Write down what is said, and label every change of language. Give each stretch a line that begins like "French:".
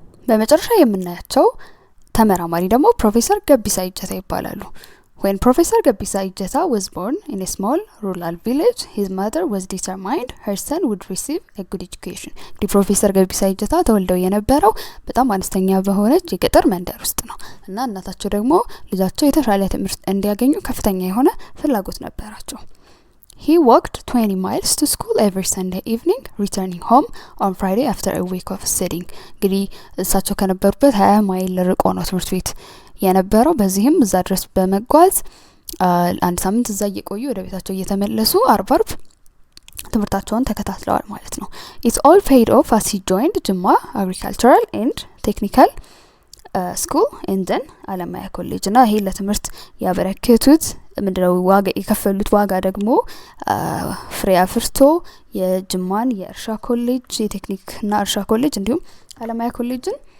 Amharic: በመጨረሻ የምናያቸው ተመራማሪ ደግሞ ፕሮፌሰር ገቢሳ እጀታ ይባላሉ
English: When Professor Gebissa Ejeta was born in a small rural village, his mother was determined her son would receive a good education.
Amharic: The Professor Gebissa Ejeta ተወልደው የነበረው በጣም አነስተኛ በሆነች የገጠር መንደር ውስጥ ነው እና እናታቸው ደግሞ ልጃቸው የተሻለ ትምህርት እንዲያገኙ ከፍተኛ የሆነ ፍላጎት ነበራቸው.
English: He walked 20 miles to school every Sunday evening, returning home on Friday after a week of studying.
Amharic: እንግዲህ እሳቸው ከነበሩበት 20 ማይል ርቆ ነው ትምህርት ቤት የነበረው በዚህም እዛ ድረስ በመጓዝ አንድ ሳምንት እዛ እየቆዩ ወደ ቤታቸው እየተመለሱ አርብ ትምህርታቸውን ተከታትለዋል ማለት ነው
English: It all paid off as he joined Jimma Agricultural and Technical School and then Yalemtsehay College
Amharic: እና ይሄ ለትምህርት ያበረከቱት ምንድነው ዋጋ የከፈሉት ዋጋ ደግሞ ፍሬ አፍርቶ የጅማን የእርሻ ኮሌጅ የቴክኒክና እርሻ ኮሌጅ እንዲሁም Yalemtsehay ኮሌጅን